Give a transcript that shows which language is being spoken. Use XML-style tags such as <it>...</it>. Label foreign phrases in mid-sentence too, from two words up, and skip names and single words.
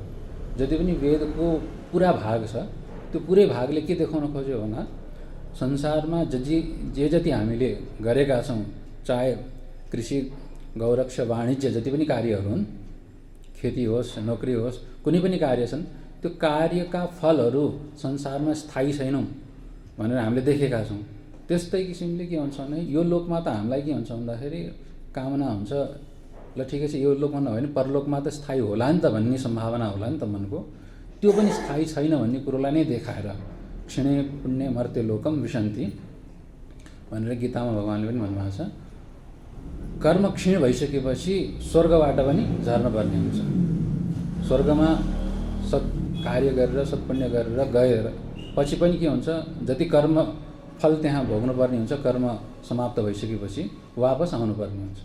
<ne>जति पनि वेदको पुरा भाग छ त्यो पुरै भागले के देखाउन खोज्यो भन्दा संसारमा जे जति हामीले गरेका छौँ, चाहे कृषि, गौरक्ष, वाणिज्य जति पनि कार्यहरू हुन्, खेती होस्, नोकरी होस्, कुनै पनि कार्य छन्, त्यो कार्यका फलहरू संसारमा स्थायी छैनौँ भनेर हामीले देखेका छौँ। त्यस्तै किसिमले के हुन्छ भने यो लोकमा त हामीलाई के हुन्छ भन्दाखेरि कामना हुन्छ, ल ठिकै छ यो लोकमा नभए पनि परलोकमा त स्थायी होला नि त भन्ने सम्भावना होला नि त मनको। त्यो पनि स्थायी छैन भन्ने कुरोलाई नै देखाएर</ne> <sa>क्षिणे पुण्य मर्त्य लोकम विशन्ति</sa> <ne>भनेर गीतामा भगवान्ले पनि भन्नुभएको छ। कर्म क्षीण भइसकेपछि स्वर्गबाट पनि झर्नुपर्ने हुन्छ। स्वर्गमा सत् कार्य गरेर, सत्पुण्य गरेर गएर पछि पनि के हुन्छ, जति कर्म फल त्यहाँ भोग्नुपर्ने हुन्छ, कर्म समाप्त भइसकेपछि वापस आउनुपर्ने हुन्छ।</ne>